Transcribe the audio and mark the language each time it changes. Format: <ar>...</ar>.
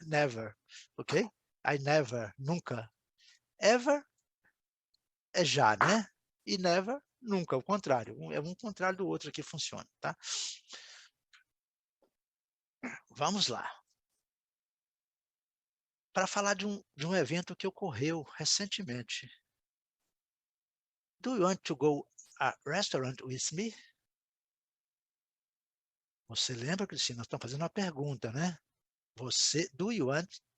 <en>Never, ok? I never,</en> <pt>nunca. Ever é já, né? E never, nunca, o contrário. É um contrário do outro que funciona, tá? Vamos lá. Para falar de um evento que ocorreu recentemente.</pt> <en>Do you want to go a restaurant with me?</en> <pt>Você lembra, Cristina? Nós estamos fazendo uma pergunta, né? Você,</pt> <en>do you want?</en>